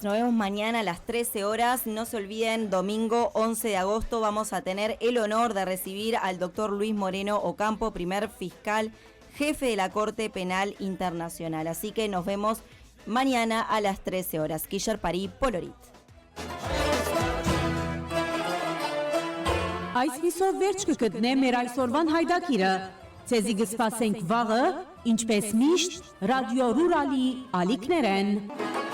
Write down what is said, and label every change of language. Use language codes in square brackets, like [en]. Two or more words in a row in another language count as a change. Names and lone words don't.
[es] Nos vemos mañana a las 13 horas. No se olviden, domingo 11 de agosto vamos a tener el honor de recibir al doctor Luis Moreno Ocampo, primer fiscal jefe de la Corte Penal Internacional. Así que nos vemos mañana a las 13 horas. Quillar Parí, Polorit. [hy] Այսպիսով վերջ կգտնե մեր այսօրվան հայդակիրը։ Ձեզի կսպասենք վաղը, ինչպես միշտ, ռադիո Ռուրալի ալիքներեն։